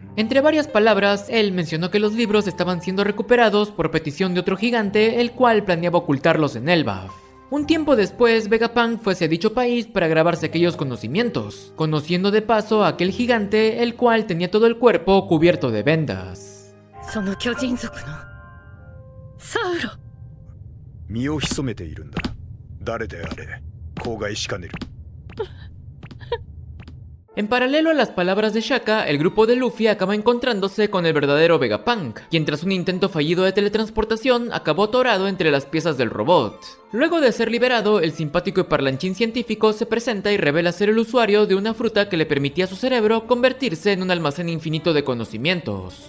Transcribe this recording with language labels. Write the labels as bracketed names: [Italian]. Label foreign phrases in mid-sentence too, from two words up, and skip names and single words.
[Spanish] Entre varias palabras, él mencionó que los libros estaban siendo recuperados por petición de otro gigante, el cual planeaba ocultarlos en Elbaf. Un tiempo después, Vegapunk fue hacia dicho país para grabarse aquellos conocimientos, conociendo de paso a aquel gigante, el cual tenía todo el cuerpo cubierto de vendas. [Japanese] 身を潜めているんだ。誰であれ、口外しかねる。 [Spanish] En paralelo a las palabras de Shaka, el grupo de Luffy acaba encontrándose con el verdadero Vegapunk, quien tras un intento fallido de teletransportación acabó atorado entre las piezas del robot. Luego de ser liberado, el simpático y parlanchín científico se presenta y revela ser el usuario de una fruta que le permitía a su cerebro convertirse en un almacén infinito de conocimientos.